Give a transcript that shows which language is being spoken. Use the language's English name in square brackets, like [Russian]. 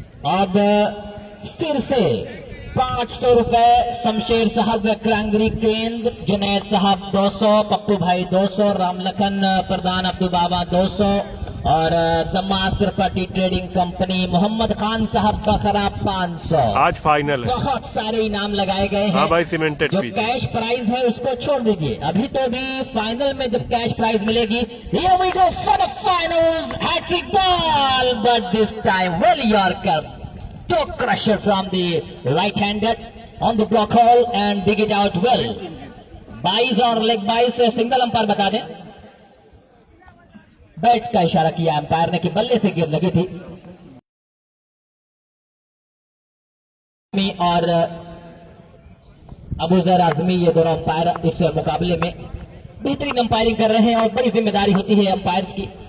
[Hindi] अब फिर से 500 रुपए शमशेर साहब क्रांगरी केंद्र, जुनैद साहब 200, पप्पू भाई 200, रामलखन प्रधान अब्दुल बाबा 200 और दमास property trading company Mohammad Khan साहब बखरा 500। आज फाइनल है। बहुत सारे इनाम लगाए गए हैं। हाँ भाई, सीमेंटेड जो पिच। कैश प्राइज है उसको छोड़ दीजिए, अभी तो भी फाइनल में जब कैश प्राइज मिलेगी। [English] Here we go for the finals, hat-trick ball, but this time well Yorker, toe crusher from the right-handed on the block hole and dig it out well. [Hindi] बाइस और लेग बाइस single umpire बता दें। Bat का इशारा किया umpire ने कि बल्ले से गेंद लगी थी। और अबूजर आजमी ये दोनों अंपायर इस मुकाबले में बेहतरीन अंपायरिंग कर रहे हैं और बड़ी जिम्मेदारी होती है अंपायर की।